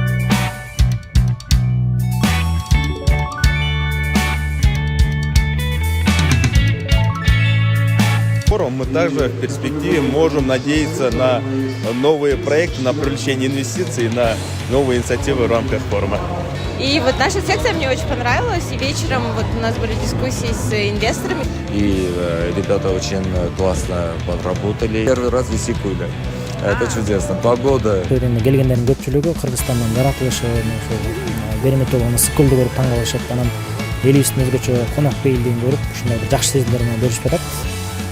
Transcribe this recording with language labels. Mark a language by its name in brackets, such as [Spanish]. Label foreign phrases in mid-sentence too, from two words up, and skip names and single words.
[Russian] Мы также в перспективе можем надеяться на новые проекты, на привлечение инвестиций, на новые инициативы в рамках форума. И вот наша секция мне очень понравилась, и вечером вот у нас были дискуссии с инвесторами. И ребята очень классно подработали. Первый раз в Исикуле. Это чудесно. Погода. [Kyrgyz] Келгендердин көпчүлүгү Кыргызстандан жаратылышын, береме толгон ысыкылды көрүп таң калышып, анан элибиздин өзгөчө конок бейилдигин көрүп, ушундай бир жакшы сезимдер менен бөлүшүп жатат.